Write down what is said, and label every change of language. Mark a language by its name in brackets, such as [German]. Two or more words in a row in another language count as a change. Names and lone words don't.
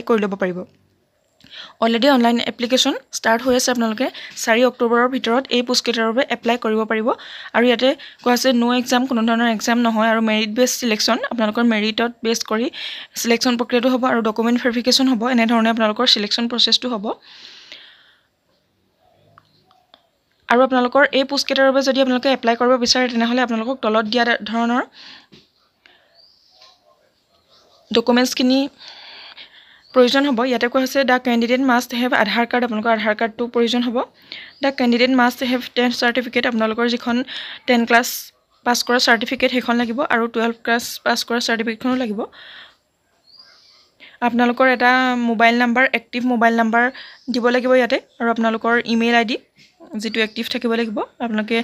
[Assamese] কৰি ল'ব পাৰিব [English] already online application start [Assamese] হৈ আছে আপোনালোকে 4 অক্টোবৰৰ ভিতৰত এই পোষ্টকেটাৰ বাবে এপ্লাই কৰিব পাৰিব আৰু ইয়াতে কোৱা আছে [English] no exam [Assamese] কোনো ধৰণৰ এক্সাম নহয় আৰু [English] merit base selection [Assamese] আপোনালোকৰ মেৰিটত বেস কৰি সিলেকশন প্ৰক্ৰিয়াটো হ'ব আৰু [English] document verification [Assamese] হ'ব এনে ধৰণে আপোনালোকৰ [English] selection process [Assamese] হ'ব আৰু আপোনালোকৰ এই পোষ্টকেটাৰ বাবে যদি আপোনালোকে এপ্লাই কৰিব বিচাৰে তেনেহলে আপোনালোকক তলত দিয়া ধৰণৰ ডকুমেন্টছ কিনি প্ৰয়োজন হ'ব ইয়াতে কোৱা হৈছে [English] the candidate must have Aadhaar card [Assamese] আপোনালোকৰ আধাৰ কাৰ্ডটো প্ৰয়োজন হ'ব [English] the candidate must have 10 certificate [Assamese] আপোনালোকৰ যিখন [English] 10 class pass [Assamese] কৰা সাৰ্টিফিকেট হেখন লাগিব আৰু [English] 12 class pass [Assamese] কৰা সাৰ্টিফিকেটখনো লাগিব আপোনালোকৰ এটা [English] mobile number active mobile number [Assamese] দিব লাগিব ইয়াতে আৰু আপোনালোকৰ [English] email ID [Assamese] যেটো এক্টিভ থাকিব লাগিব আপোনালোকে